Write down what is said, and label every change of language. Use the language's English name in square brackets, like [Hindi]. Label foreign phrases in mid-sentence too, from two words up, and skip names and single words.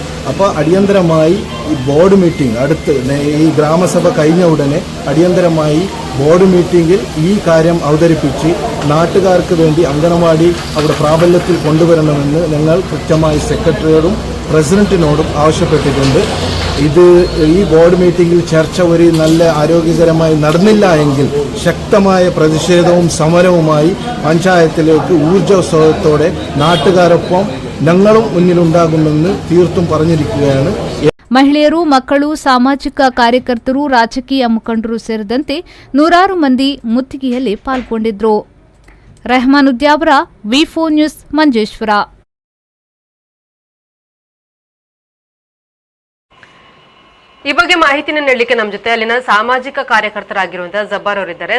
[Malayalam] അപ്പോൾ അടിയന്തരമായി ഈ [English] board meeting [Malayalam] ഈ ഗ്രാമസഭ കഴിഞ്ഞ ഉടനെ അടിയന്തരമായി [English] board meeting [Malayalam] ഈ കാര്യം അവതരിപ്പിച്ച് നാട്ടുകാർക്ക് വേണ്ടി അംഗനവാടി അവിടെ പ്രാബല്യത്തിൽ കൊണ്ടുവരണമെന്ന് ഞങ്ങൾ കൃത്യമായി സെക്രട്ടറിയോടും പ്രസിഡന്റിനോടും ആവശ്യപ്പെട്ടിട്ടുണ്ട്. ഈ [English] board meeting [Malayalam] ചർച്ച ഒരു നല്ല ആരോഗ്യകരമായി നടന്നില്ല എങ്കിൽ ശക്തമായ പ്രതിഷേധവും സമരവുമായി പഞ്ചായത്തിലേക്ക് ഊർജ്ജോത്സവത്തോടെ നാട്ടുകാരൊപ്പം ഞങ്ങളും മുന്നിലുണ്ടാകുമെന്ന് തീർത്തും പറഞ്ഞിരിക്കുകയാണ്. [Kannada] ಮಹಿಳೆಯರು, ಮಕ್ಕಳು, ಸಾಮಾಜಿಕ ಕಾರ್ಯಕರ್ತರು, ರಾಜಕೀಯ ಮುಖಂಡರು ಸೇರಿದಂತೆ ನೂರಾರು ಮಂದಿ ಮುತ್ತಿಗೆಯಲ್ಲಿ ಪಾಲ್ಗೊಂಡಿದ್ರು. ರೆಹಮಾನ್ ಉದ್ಯಾವರ, ವಿ4 ನ್ಯೂಸ್, ಮಂಜೇಶ್ವರ. ಈ ಬಗ್ಗೆ ಮಾಹಿತಿನ ನೀಡಲಿಕ್ಕೆ ನಮ್ಮ ಜೊತೆ ಅಲ್ಲಿನ ಸಾಮಾಜಿಕ ಕಾರ್ಯಕರ್ತರಾಗಿರುವಂತಹ ಜಬ್ಬಾರ್ ಅವರಿದ್ದಾರೆ.